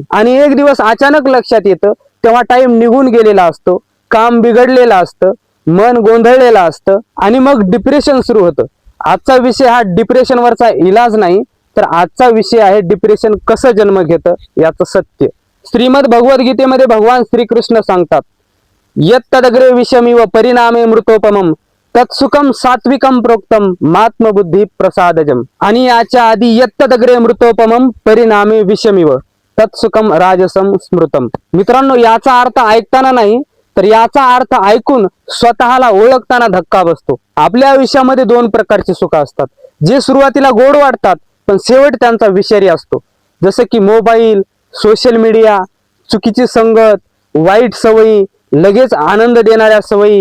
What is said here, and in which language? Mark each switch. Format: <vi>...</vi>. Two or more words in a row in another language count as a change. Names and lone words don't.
<mr>आणि एक दिवस अचानक लक्षात येतं, तेव्हा टाइम निघून गेलेला असतो, काम बिघडलेलं असतं, मन गोंधळलेलं असतं आणि मग डिप्रेशन सुरू होतं. आजचा विषय हा डिप्रेशनवरचा इलाज नाही, तर आजचा विषय आहे डिप्रेशन कसं जन्म घेतं याचं सत्य. श्रीमद भगवद्गीतेमध्ये भगवान श्रीकृष्ण सांगतात,</mr> <sa>यत्तदग्रे विषमिव परिणामे मृतोपमम तत्सुखम सात्विकम प्रोक्तम मात्मबुद्धी प्रसादजम.</sa> <mr>आणि याच्या आधी</mr> <sa>यत्तदग्रे मृतोपमम परिणामे विषमिव तत्सुखम राजसम स्मृतम.</sa> <mr>मित्रांनो, याचा अर्थ ऐकताना नाही तर याचा अर्थ ऐकून स्वतःला ओळखताना धक्का बसतो. आपल्या आयुष्यामध्ये दोन प्रकारचे सुख असतात, जे सुरुवातीला गोड वाटतात पण शेवट त्यांचा विषारी असतो. जसं की मोबाईल,</mr> <en>social media,</en> <mr>चुकीची संगत, वाईट सवयी, लगेच आनंद देणाऱ्या सवयी.</mr>